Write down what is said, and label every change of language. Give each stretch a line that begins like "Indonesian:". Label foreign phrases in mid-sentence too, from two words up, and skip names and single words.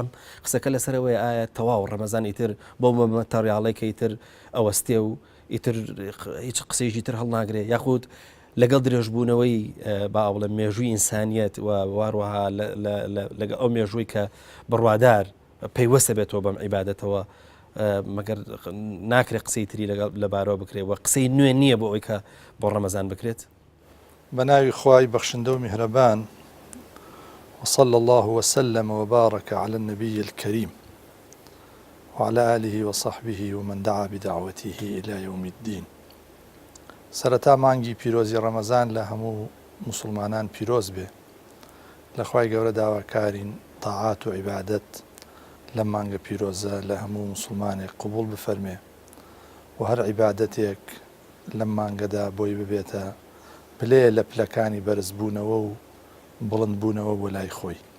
Central Kurdish: قسەکە لەسەرەوەی ئایا تەواو ڕەمەزان ئیتر بۆ مەتەریاڵی کە ئیتر ئەوەستێ و ئیتر هیچ قسەیەکی تر هەڵناگرێ یاخود لەگەڵ درێژبوونەوەی با بڵێن مێژووی ئینسانیەت و واروها لەگە ئەو مێژووی کە بڕوادار پەیوەستە بێتەوە بەم عیبادەتەوە مەگەر ناکرێت قسەی تری لەبارەوە بکرێت و قسەی نوێ نییە بۆ ئەوی کە بۆ ڕەمەزان بکرێت بە ناوی خوای بەخشندە و میهرەبان
Arabic: وصلى الله وسلم وبارك على النبي الكريم وعلى آله وصحبه ومن دعا بدعوته إلى يوم الدين
Central Kurdish: سەرەتا مانگی پیرۆزی ڕەمەزان لە هەموو مسلمانان پیرۆز بێ لە خوای گەورە داواکارین تاعات و عیبادەت لە مانگە پیرۆزە لە هەموو مسلمانێک قبول بفەرمێ و هەر عیبادەتێک لەم مانگەدا بۆی ببێتە پلێ لە پلەکانی بەرزبوونەوە و بڵندبوونەوە بۆ لای خۆی